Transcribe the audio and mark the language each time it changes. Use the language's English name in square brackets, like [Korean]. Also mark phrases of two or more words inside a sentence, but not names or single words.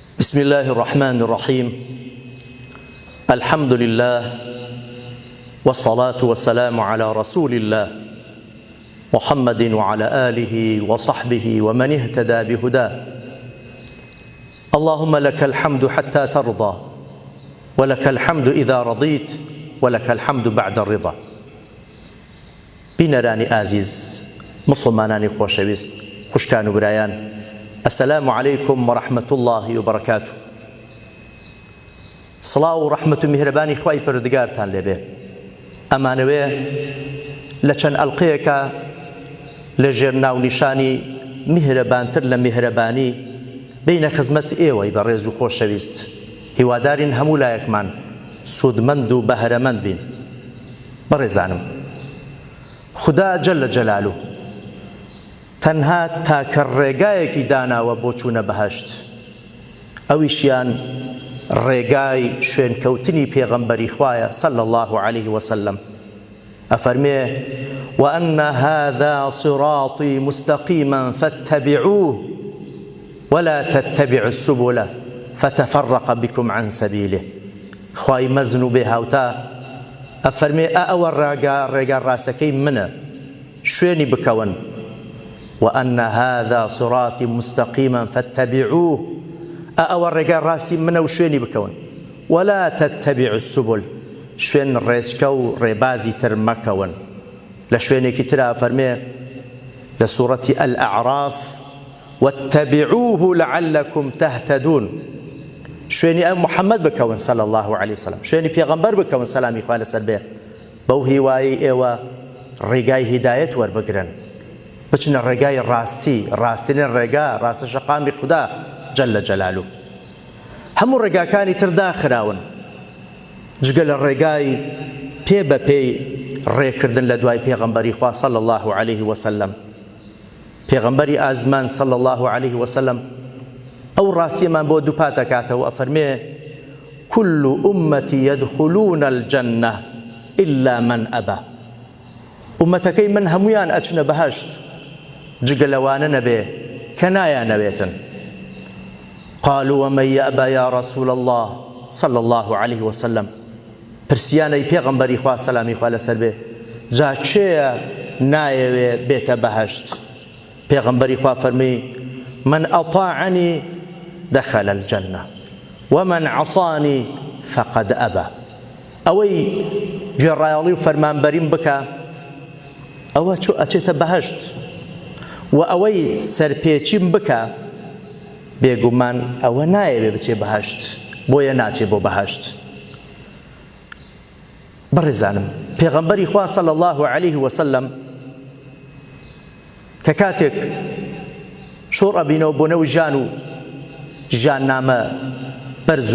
[Arabic] بسم الله الرحمن الرحيم الحمد لله والصلاة والسلام على رسول الله محمد وعلى آله وصحبه ومن اهتدى بهداه اللهم لك الحمد حتى ترضى ولك الحمد إذا رضيت ولك الحمد بعد الرضا [Central Kurdish] بینەرانی ئازیز مسلمانانی خۆشەویست خوشکان و برایان [Arabic] السلام عليكم ورحمة الله وبركاته [Central Kurdish] سڵاو و ڕەحمەت و میهرەبانی خوای پەروەردگارتان لێبێ ئەمانەوێ لە چەند ئەڵقەیەکە لە ژێر ناونیشانی میهرەبانتر لە میهرەبانی بینە خزمەت ئێوەی بەڕێز و خۆشەویست هیوادارین هەموو لایەکمان سوودمەند و بەهرەمەند بین بەڕێزانم خدا [Arabic] جل جلاله [Central Kurdish] تەنها تاکە ڕێگایەکی داناوە بۆ چوونە بەهەشت ئەویشیان ڕێگای شوێنکەوتنی پێغەمبەری خوایە [Arabic] صلی الله عليه وسلم ئەفەرمێ وأن هذا صراطي مستقيما فاتبعوه ولا تتبعوا السبل فتفرق بكم عن سبيله [Central Kurdish] خوای مەزن و بێهاوتا ئەفەرمێ ئەوە ڕێگا ڕاستەکەی منە شوێنی بکەون [Arabic] وأن هذا صراطي مستقيما فاتبعوه [Central Kurdish] ئەوە ڕێگا ڕاستی منە و شوێنی بکەون [Arabic] ولا تتبعوا السبل [Central Kurdish] شوێن ڕێچکە و ڕێبازی تر مەکەون لە شوێنێکی ترا فەرمێ لە سوورەتی الأعراف [Arabic] واتبعوه لعلكم تهتدون [Central Kurdish] شوێنی ئەو محەممەد بکەون [Arabic] صلی الله عليه وسلم [Central Kurdish] شوێنی پێغەمبەر بکەون سەلامی خوا لەسەر بێ بەو هیوایی ئێوە ڕێگای هیدایەت وەربگرن بچنە ڕێگای ڕاستی ڕاستترین ڕێگا ڕاستە شەقامی خوددا [Arabic] جل جلاله [Central Kurdish] هەموو ڕێگاکانی تر داخراون جگە لە ڕێگای پێ بە پێی ڕێکردن لە دوای پێغەمبەری خوا [Arabic] صلی الله عليه وسلم [Central Kurdish] پێغەمبەری ئازمان [Arabic] صلی الله عليه وسلم [Central Kurdish] ئەو ڕاستیەمان بۆ دووپات دەکاتەوە ئەفەرمێ [Arabic] كل أمتي يدخلون الجنة إلا من أبى [Central Kurdish] ئومەتەکەی من هەمویان ئەچنە بەهەشت جگە لەوانە نەبێ کە نایانەوێتن [Arabic] قالوا ومن يأبى يا رسول الله صلى الله عليه وسلم [Central Kurdish] پرسیانەی پێغەمبەری خوا سەلامی خوا لەسەر بێ جا کێیە نایەوێ بێتە بەهەشت پێغەمبەری خوا فەرمی [Arabic] من أطاعني دخل الجنة ومن عصاني فقد أبى [Central Kurdish] ئەوەی گوێڕایەڵی و فەرمانبەریم بکە ئەوە ئەچێتە بەهەشت و ئەوەی سەرپێچیم بکە بێگومان ئەوە نایەوێ بچێ بەهەشت بۆیە ناچێ بۆ بەهەشت بەڕێزانم پێغەمبەری خوا [Arabic] صلی الله عليه وسلم [Central Kurdish] کە کاتێک شۆڕ ئەبینەوە بۆ نەوەی ژان و ژیاننامە بەرز و